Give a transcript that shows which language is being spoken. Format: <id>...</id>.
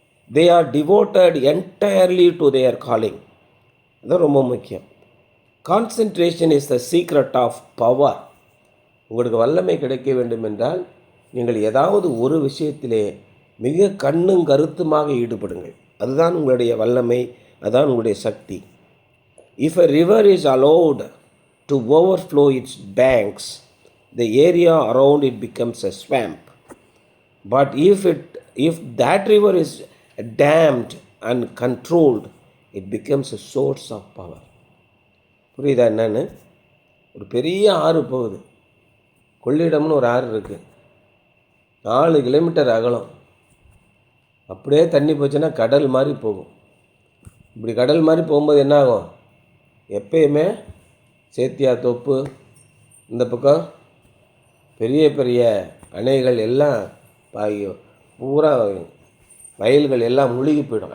<en>They are devoted entirely to their calling.</en> <ta>அதுதான் ரொம்ப முக்கியம்.</ta> <en>Concentration is the secret of power.</en> <ta>உங்களுக்கு வல்லமை கிடைக்க வேண்டும் என்றால் நீங்கள் ஏதாவது ஒரு விஷயத்திலே மிக கண்ணும் கருத்துமாக ஈடுபடுங்கள். அதுதான் உங்களுடைய வல்லமை, அதுதான் உங்களுடைய சக்தி.</ta> <en>If a river is allowed to overflow its banks, the area around it becomes a swamp. But if that river is dammed and controlled, it becomes a source of power.</en> <ta>புரியுதா என்னன்னு? ஒரு பெரிய ஆறு போகுது. கொள்ளிடம்னு ஒரு ஆறு இருக்குது, 4 கிலோமீட்டர் அகலம். அப்படியே தண்ணி போச்சுன்னா கடல் மாதிரி போகும். இப்படி கடல் மாதிரி போகும்போது என்ன ஆகும்? எப்பயுமே சேத்தியாத்தோப்பு, இந்த பக்கம் பெரிய பெரிய அணைகள் எல்லாம் பூரா வயல்கள் எல்லாம் முழுகி போயிடும்.</ta>